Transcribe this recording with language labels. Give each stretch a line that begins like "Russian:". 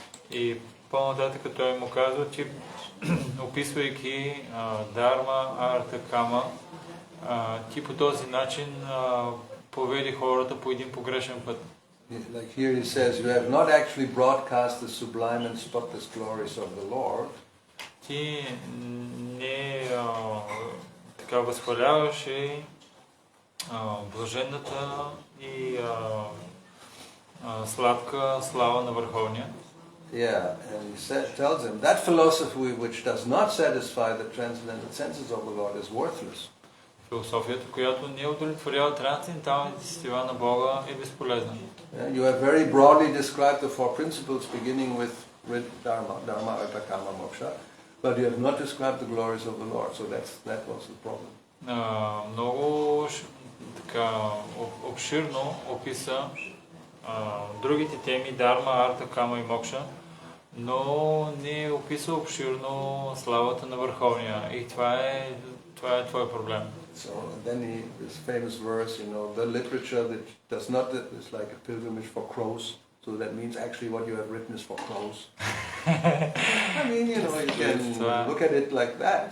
Bulgarian: И по-нататък той му казва, че описвайки дарма, арта, кама, ти по този начин поведи хората по един погрешен път.
English: Like here he says, you have not actually broadcast the sublime and spotless glories of the Lord.
Bulgarian: Ти не така възхваляваш и блаженната и сладка слава на Върховния.
English: Yeah, and he tells him that philosophy which does not satisfy the transcendental senses of the Lord is worthless.
Bulgarian: Философията, която не удовлетворява трансценденталните сетива на Бога, е безполезна.
English: You have very broadly described the four principles beginning with dharma, artha, kama, moksha, but you have not described the glories of the Lord. So that was the problem.
Bulgarian: Много така обширно описа другите теми дарма, арта, кама и мокша, но не описа обширно славата на Върховния. И това е твой проблем.
English: So then this famous verse, the literature that does not, is like a pilgrimage for crows. So that means actually what you have written is for crows. I mean, you can look at it like that.